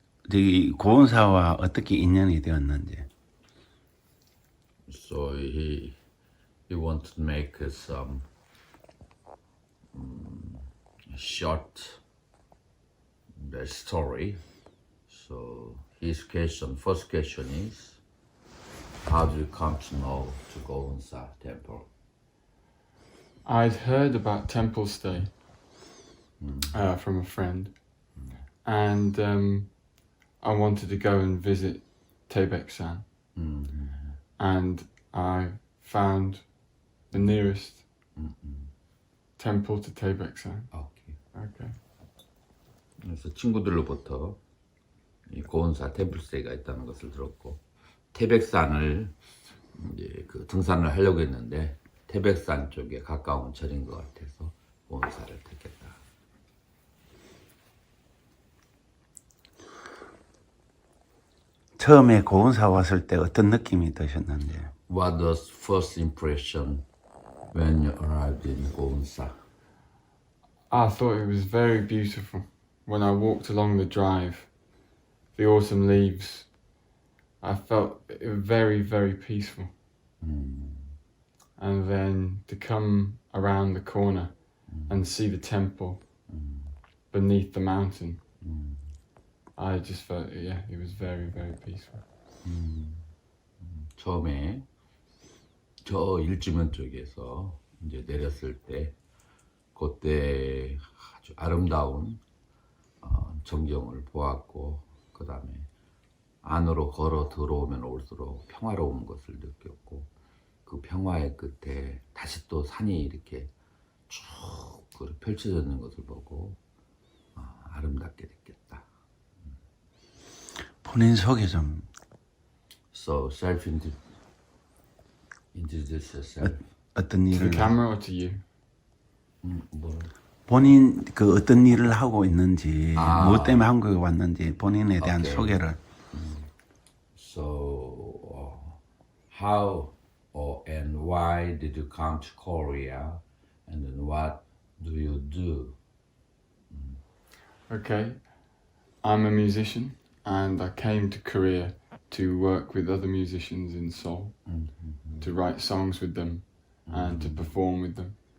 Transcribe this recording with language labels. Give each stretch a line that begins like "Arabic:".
Korean: 저기 고운사와 어떻게 인연이 되었는지.
English: So he wanted to make some short the story. So his first question is, how do you come to know to Gounsa temple? I'd heard about 템플스테이 from a friend, and I wanted to go and visit 태백산, and I found the nearest temple to 태백산. Okay.
Korean: 그래서 친구들로부터 이 고운사 템플스테이가 있다는 것을 들었고, 태백산을 이제 그 등산을 하려고 했는데 태백산 쪽에 가까운 절인 것 같아서 고운사를 택했다. 처음에 고운사 왔을 때 어떤 느낌이 드셨는지.
English: What was first impression when you arrived in 고운사? I thought it was very beautiful. When I walked along the drive, the autumn leaves, I felt it was very, very peaceful. And then to come around the corner and see the temple beneath the mountain, I just felt, it was very, very peaceful.
Korean: 처음에 저 일지면 쪽에서 이제 내렸을 때 그때 아주 아름다운 전경을 보았고, 그 다음에 안으로 걸어 들어오면 올수록 평화로운 것을 느꼈고, 그 평화의 끝에 다시 또 산이 이렇게 쭉 펼쳐져 있는 것을 보고 아름답게 느꼈다. 본인 소개 좀.
English: So introduce yourself.
Korean: 어떤
English: To
Korean: 일을.
English: the camera or to you?
Korean: 본인 그 어떤 일을 하고 있는지, 무엇 때문에 한국에 왔는지 본인에 대한 소개를.
English: So how and why did you come to Korea, and then what do you do? Okay, I'm a musician and I came to Korea to work with other musicians in Seoul, to write songs with them and to perform with them.